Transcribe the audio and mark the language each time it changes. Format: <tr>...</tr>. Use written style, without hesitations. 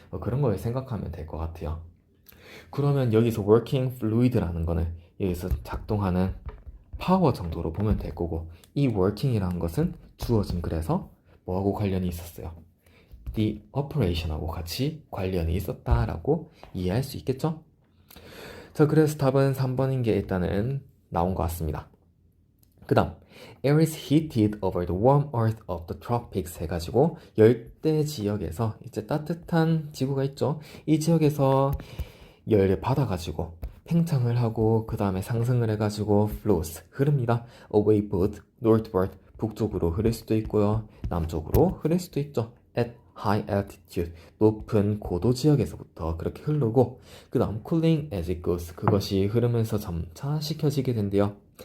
<ko>그런 걸 생각하면 될 것 같아요. 그러면 여기서 working fluid라는 거는 여기서 작동하는 파워 정도로 보면 될 거고 이 working이라는 것은 주어진 글에서 뭐하고 관련이 있었어요? the operation하고 같이 관련이 있었다라고 이해할 수 있겠죠? 자, 그래서 답은 3번인 게 일단은 나온 것 같습니다. 그 다음</ko> <en>air is heated over the warm earth of the tropics</en> <ko>해가지고 열대 지역에서 이제 따뜻한 지구가 있죠. 이 지역에서 열을 받아가지고 팽창을 하고 그 다음에 상승을 해가지고 flows 흐릅니다.</ko> <en>away both northward</en> <ko>북쪽으로 흐를 수도 있고요. 남쪽으로 흐를 수도 있죠.</ko> <en>at high altitude</en> <ko>높은 고도 지역에서부터 그렇게 흐르고 그 다음</ko> <en>cooling as it goes</en> <ko>그것이 흐르면서 점차 식혀지게 된대요.</ko>